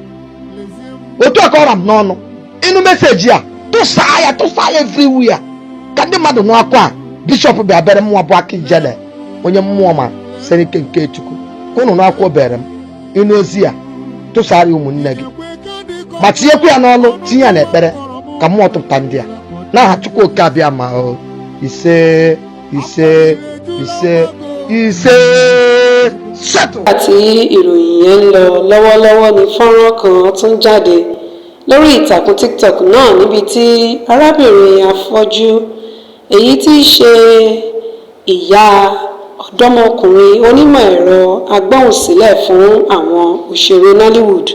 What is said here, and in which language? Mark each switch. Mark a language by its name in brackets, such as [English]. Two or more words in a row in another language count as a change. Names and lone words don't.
[Igbo] otu a ka ọra m n'ọnụ ịnụ meseji a tụsaa ya everywhere ka ndị mmadụ nụ akwa a bishọp bịa bere mmụọ bụ aka ijele onye mmụọ ma sere ike nke Chukwu ka ụnụ n'akwa obere m ịnụ ozi ya tụsara ụmụnne gị ma tinyekwa ya n'ọlụ tinye ya n'ekpere ka mmụọ tụpụta ndị a. n'aha Chukwu oke abịa ma o ise settle. [Yoruba] àti ìròyìn yẹn ń lọ lọ́wọ́lọ́wọ́ ní fọ́nrán kan tún jáde lórí ìtàkùn TikTok náà níbi tí arábìnrin afọ́jú èyí tí í ṣe ìyá ọ̀dọ́mọkùnrin onímọ̀ ẹ̀rọ agbóhùnsílẹ̀ fún àwọn òṣèré Nollywood